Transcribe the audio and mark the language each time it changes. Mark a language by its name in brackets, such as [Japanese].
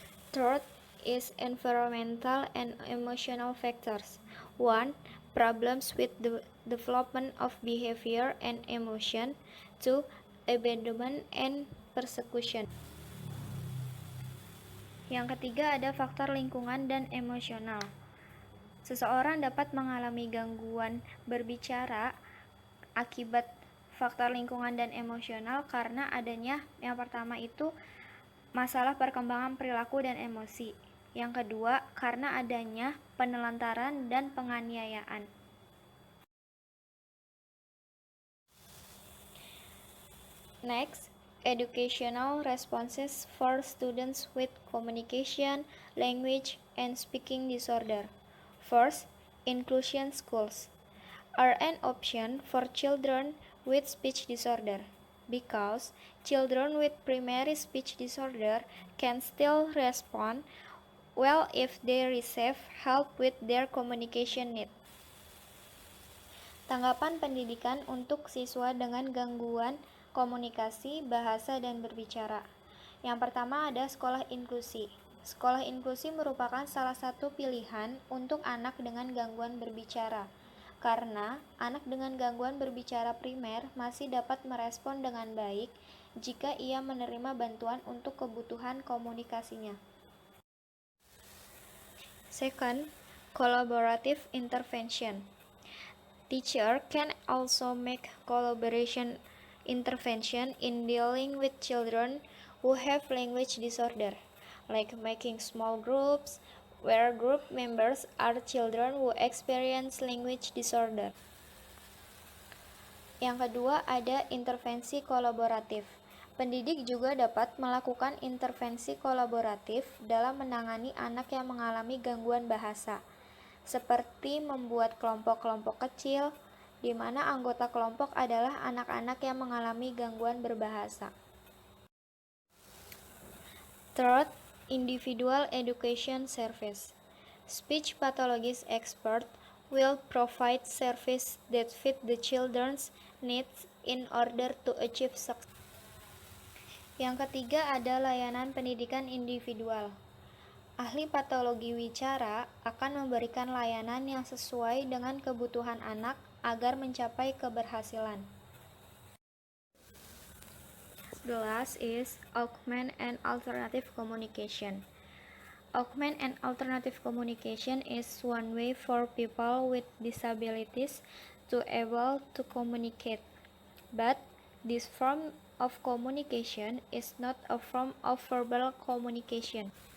[English] Third is environmental and emotional factors. 1. Problems with the development of behavior and emotion. 2. Abandonment and persecution. [Indonesian] Yang ketiga ada faktor lingkungan dan emosional. Seseorang dapat mengalami gangguan berbicara akibat faktor lingkungan dan emosional karena adanya yang pertama itu masalah perkembangan perilaku dan emosi. Yang kedua, karena adanya penelantaran dan penganiayaan. [English] Next, educational responses for students with communication, language, and speaking disorder. First, inclusion schools are an option for children with speech disorder because children with primary speech disorder can still respond well if they receive help with their communication needs. [Indonesian] Tanggapan pendidikan untuk siswa dengan gangguan komunikasi, bahasa, dan berbicara. Yang pertama ada sekolah inklusi. Sekolah inklusi merupakan salah satu pilihan untuk anak dengan gangguan berbicara, karena anak dengan gangguan berbicara primer masih dapat merespon dengan baik jika ia menerima bantuan untuk kebutuhan komunikasinya. [English] Second, collaborative intervention. Teacher can also make collaboration intervention in dealing with children who have language disorder, like making small groups where group members are children who experience language disorder. [Indonesian] Yang kedua ada intervensi kolaboratif. Pendidik juga dapat melakukan intervensi kolaboratif dalam menangani anak yang mengalami gangguan bahasa, seperti membuat kelompok-kelompok kecil, di mana anggota kelompok adalah anak-anak yang mengalami gangguan berbahasa. [English] Third, individual education service. Speech pathologist expert will provide service that fit the children's needs in order to achieve success. [Indonesian] Yang ketiga ada layanan pendidikan individual. Ahli patologi wicara akan memberikan layanan yang sesuai dengan kebutuhan anak agar mencapai keberhasilan. [English] The last is augment and alternative communication. Augment and alternative communication is one way for people with disabilities to able to communicate. But this form of communication is not a form of verbal communication.